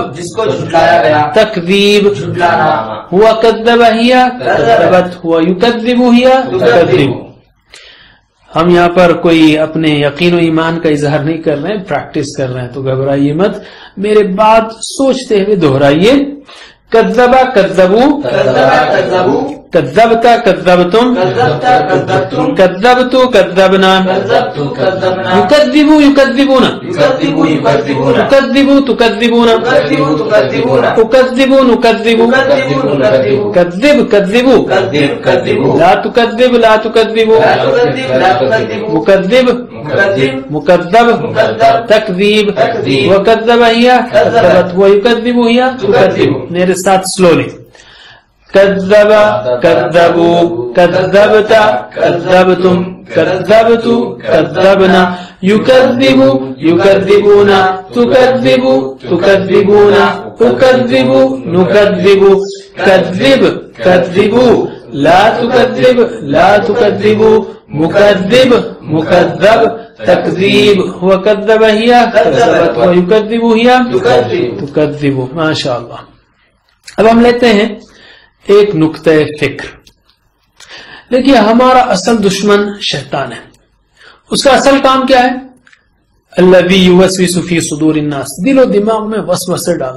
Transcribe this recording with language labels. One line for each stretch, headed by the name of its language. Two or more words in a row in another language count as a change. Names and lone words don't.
Urdu: جس کو جھٹلایا گیا. تکذیب جھٹلانا.
Arabic: ہوا کذب ہیا کذبت ہوا یکذب ہیا تکذب.
Urdu: ہم یہاں پر کوئی اپنے یقین و ایمان کا اظہار نہیں کر رہے ہیں، پریکٹس کر رہے ہیں، تو گھبرائیے مت، میرے بات سوچتے ہوئے دہرائیے.
Arabic: کذبا کذبو کذبا کذبو. کذبتا کذبتم کذبتا کذبتم. کذبتو کذبنا کذبتو کذبنا. یکذبو یکذبون یکذبو یکذبون. تکذبو تکذبون تکذبو تکذبون. اکذبو نکذبو تکذبو نکذبو. کذب کذبو کذب کذبو. لا تکذب لا تکذبو لا تکذب لا تکذبو. مکذب مکذب. مکذب مکذب. تکذیب تکذیب. وکذب ہیا کذبت ویکذب ہیا تکذب.
Urdu: میرے ساتھ سلولی.
Arabic: کذب کذبو کذبتا کذبتم کذبتو کذبنا یکذبو یکذبون تکذبو تکذبون اکذبو نکذبو کذب کذبو لا تکذب لا تکذبو مکذب مکذب تکذیب وکذب ہیا کذبت ویکذب ہیا تکذب. ماشاء اللہ.
Urdu: اب ہم لیتے ہیں ایک نقطہ فکر. دیکھیے ہمارا اصل دشمن شیطان ہے. اس کا اصل کام کیا ہے؟
Arabic: الذی یوسوس فی صدور الناس،
Urdu: دل و دماغ میں وسوسے ڈالنا.